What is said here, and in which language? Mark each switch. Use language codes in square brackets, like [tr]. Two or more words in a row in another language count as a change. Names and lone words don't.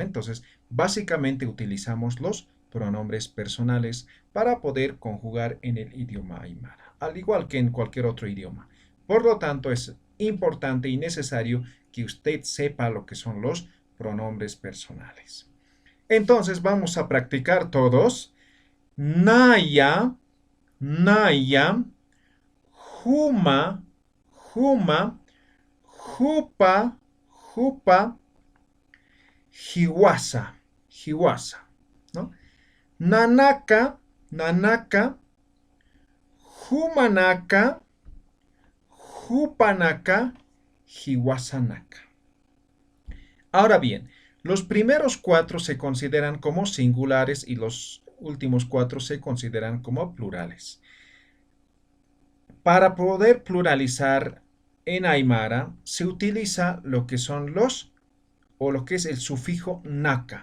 [es] Entonces, básicamente utilizamos los pronombres personales para poder conjugar en el idioma aymara, al igual que en cualquier otro idioma. Por lo tanto, es importante y necesario que usted sepa lo que son los pronombres personales. Entonces, vamos a practicar todos. [ay] Naya, Naya, Juma, Juma, Jupa, Jupa, Jiwasa, Jiwasa, ¿no? Nanaka, Nanaka, Humanaka, Jupanaka, Jiwasanaka. [es] Ahora bien, los primeros 4 se consideran como singulares y los últimos 4 se consideran como plurales. Para poder pluralizar en aymara se utiliza lo que son lo que es el sufijo naka.